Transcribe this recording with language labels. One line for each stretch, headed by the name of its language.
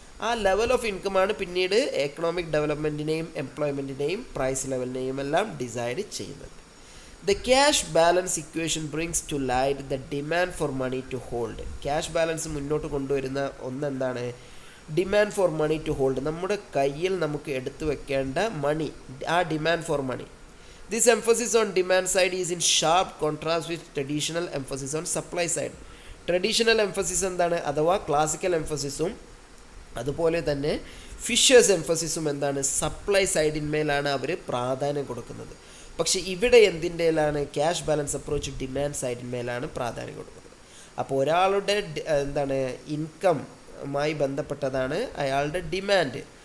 Malayalam: ആ level of ഇൻകമാണ് പിന്നീട് economic ഡെവലപ്മെൻറ്റിനെയും എംപ്ലോയ്മെൻറ്റിനെയും price ലെവലിനെയും എല്ലാം ഡിസൈഡ് ചെയ്യുന്നത്.
English: The cash balance equation brings to light the demand for money to hold.
Malayalam: Cash balance മുന്നോട്ട് കൊണ്ടുവരുന്ന ഒന്നെന്താണ്?
English: demand for money to hold,
Malayalam: നമ്മുടെ കയ്യിൽ നമുക്ക് എടുത്തു വെക്കേണ്ട മണി, ആ demand for money.
English: This emphasis on demand side is in sharp contrast with traditional emphasis on supply side.
Malayalam: Traditional emphasis എന്താണ്? അഥവാ ക്ലാസിക്കൽ എംഫസിസും അതുപോലെ തന്നെ ഫിഷേഴ്സ് എംഫസിസും എന്താണ്? സപ്ലൈ സൈഡിന്മേലാണ് അവർ പ്രാധാന്യം കൊടുക്കുന്നത്. പക്ഷേ ഇവിടെ എന്തിൻ്റെയിലാണ്? ക്യാഷ് ബാലൻസ് അപ്രോച്ച് ഡിമാൻഡ് സൈഡിന്മേലാണ് പ്രാധാന്യം കൊടുക്കുന്നത്. അപ്പോൾ ഒരാളുടെ ഇൻകമായി ബന്ധപ്പെട്ടതാണ് അയാളുടെ ഡിമാൻഡ്.